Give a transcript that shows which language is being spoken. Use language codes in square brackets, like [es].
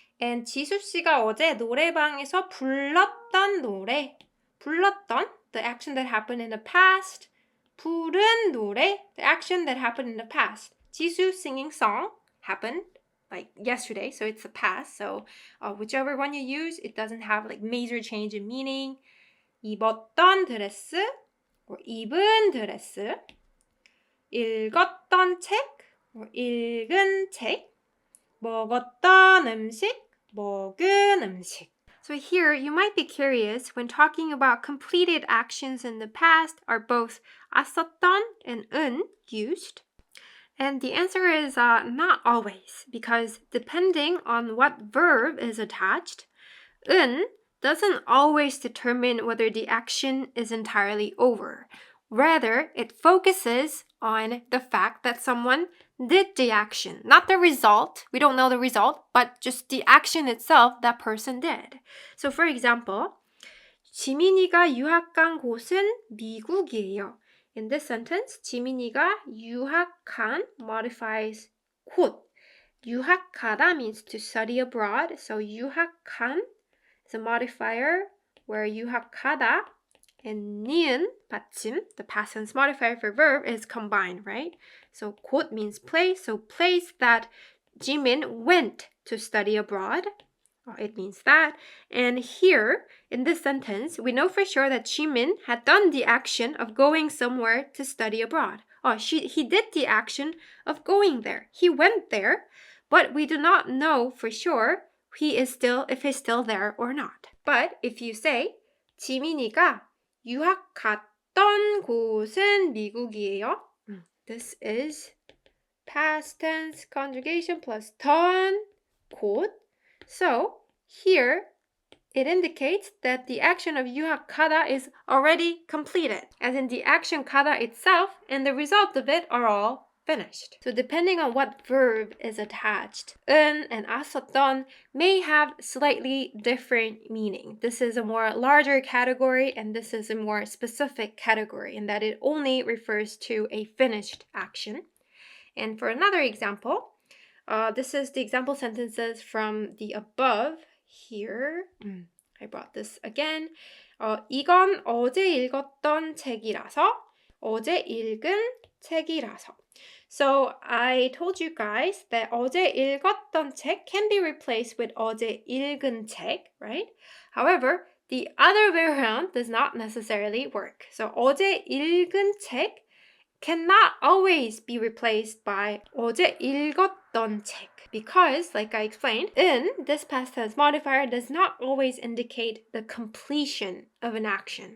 [en] And [ko] 지수 씨가 어제 노래방에서 불렀던 노래, 불렀던, [en] the action that happened in the past, [ko] 부른 노래, [en] the action that happened in the past. 지수 singing song happened like yesterday, so it's the past. So whichever one you use, it doesn't have like major change in meaning. [ko] 입었던 드레스, or 입은 드레스, 읽었던 책, or 읽은 책, 먹었던 음식, 먹은 음식. [en] So here, you might be curious, when talking about completed actions in the past, are both 았었던 and 은 used? And the answer is not always, because depending on what verb is attached, 은 doesn't always determine whether the action is entirely over. Rather, it focuses on the fact that someone did the action, not the result. We don't know the result, but just the action itself that person did. So for example, [ko] 지민이가 유학 간 곳은 미국이에요. [en] In this sentence, [ko] 지민이가 유학한 [en] modifies 곳. 유학하다 means to study abroad. So 유학한 is a modifier where 유학하다 and 니은 받침, the past tense modifier for verb, is combined, right? So 곳 means place, so place that Jimin went to study abroad. It means that. And here, in this sentence, we know for sure that Jimin had done the action of going somewhere to study abroad. He did the action of going there. He went there, but we do not know for sure if he's still there or not. But if you say [ko] 지민이가 유학 갔던 곳은 미국이에요. [en] This is past tense conjugation plus 던 곳. So here it indicates that the action of 유학 가다 is already completed, as in the action 가다 itself and the result of it are all finished. So depending on what verb is attached, 은 and 았었던 may have slightly different meaning. This is a more larger category and this is a more specific category in that it only refers to a finished action. And for another example, this is the example sentences from the above here. I brought this again. [ko] 이건 어제 읽었던 책이라서, 어제 읽은 책이라서. [en] So I told you guys that [ko] 어제 읽었던 책 [en] can be replaced with [ko] 어제 읽은 책, [en] right? However, the other way around does not necessarily work. So [ko] 어제 읽은 책 [en] cannot always be replaced by [ko] 어제 읽었던 책 [en] because, like I explained, in this past tense modifier does not always indicate the completion of an action.